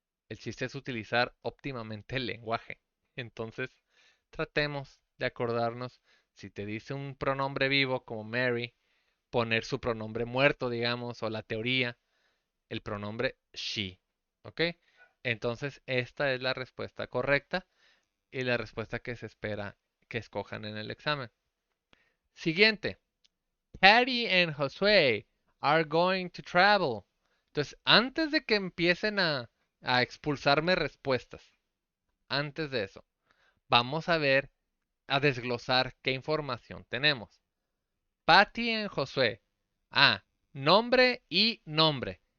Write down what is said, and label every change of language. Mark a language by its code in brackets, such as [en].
[es] El chiste es utilizar óptimamente el lenguaje. Entonces, tratemos de acordarnos, si te dice un pronombre vivo como Mary, poner su pronombre muerto, digamos, o la teoría, el pronombre she. ¿Ok? Entonces, esta es la respuesta correcta y la respuesta que se espera que escojan en el examen. Siguiente. [en] Patty and Josué are going to travel. [es] Entonces, antes de que empiecen a expulsarme respuestas, antes de eso, vamos a ver, a desglosar qué información tenemos. Patty en Josué. Ah, nombre y nombre.